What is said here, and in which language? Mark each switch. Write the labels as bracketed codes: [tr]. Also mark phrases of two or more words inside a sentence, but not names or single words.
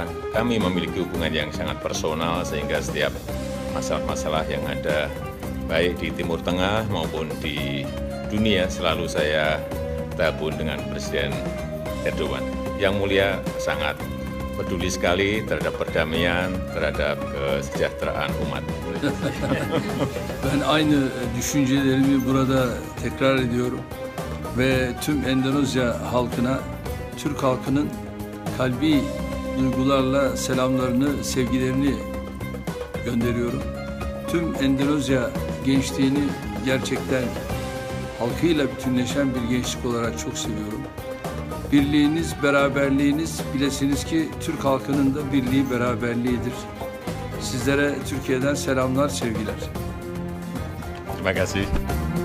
[id] Kami memiliki hubungan yang sangat personal sehingga setiap masalah-masalah yang ada baik di Timur Tengah maupun di dunia selalu saya tabun dengan Presiden Erdogan. Yang mulia sangat peduli sekali terhadap perdamaian, terhadap kesejahteraan umat. [tr] Ben aynı düşüncelerimi burada tekrar ediyorum. Ve tüm Endonezya halkına, Türk halkının kalbi duygularla selamlarını, sevgilerini gönderiyorum. Tüm Endonezya gençliğini gerçekten halkıyla bütünleşen bir gençlik olarak çok seviyorum. Birliğiniz, beraberliğiniz, bilesiniz ki Türk halkının da birliği, beraberliğidir. Sizlere Türkiye'den selamlar, sevgiler. [id] Terima kasih.